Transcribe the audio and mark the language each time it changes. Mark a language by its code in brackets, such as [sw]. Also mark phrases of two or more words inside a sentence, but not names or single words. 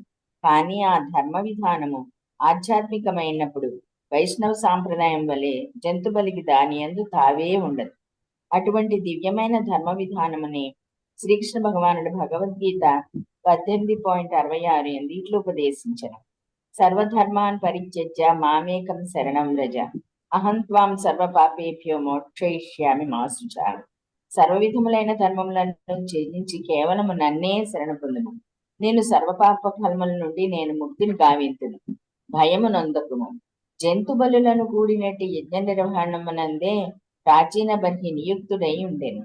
[te] కానీ ఆ ధర్మ విధానము ఆధ్యాత్మికమైనప్పుడు వైష్ణవ సాంప్రదాయం వలె జంతుబలికి దాని యందు తావే ఉండదు. అటువంటి దివ్యమైన ధర్మ విధానముని శ్రీకృష్ణ భగవానుడు భగవద్గీత 18.66 ఇట్లు ఉపదేశించను. [sa] సర్వధర్మాన్ పరిత్యజ్య మామేకం శరణం వ్రజ అహం త్వాం సర్వ పాపేభ్యో మోక్షయిష్యామి మా శుచా. [te] సర్వవిధములైన ధర్మములను ఛేదించి కేవలము నన్నే శరణ పొందుము. నేను సర్వపాప ఫలముల నుండి నేను ముక్తిని గావింతును. భయము నొందకుము. జంతు బలులను కూడినట్టు యజ్ఞ నిర్వహణమునందే ప్రాచీన బర్హి నియుక్తుడై ఉండెను.